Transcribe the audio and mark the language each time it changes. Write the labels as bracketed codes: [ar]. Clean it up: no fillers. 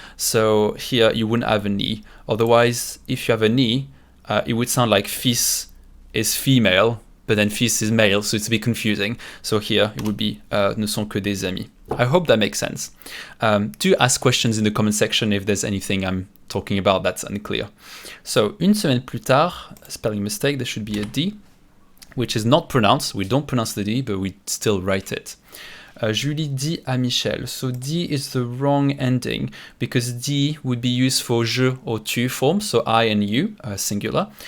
[en] So here you wouldn't have an E. Otherwise, if you have an E, it would sound like fils is female, but then fils is male, so it's a bit confusing. So here it would be [fr] ne sont que des amis. [en] I hope that makes sense. Do ask questions in the comment section if there's anything I'm talking about that's unclear. So, [fr] une semaine plus tard, [en] spelling mistake, there should be a D. which is not pronounced. We don't pronounce the D, but we still write it. [fr] Julie dit à Michel. [en] So D is the wrong ending because D would be used for je or tu form, so I and you, singular.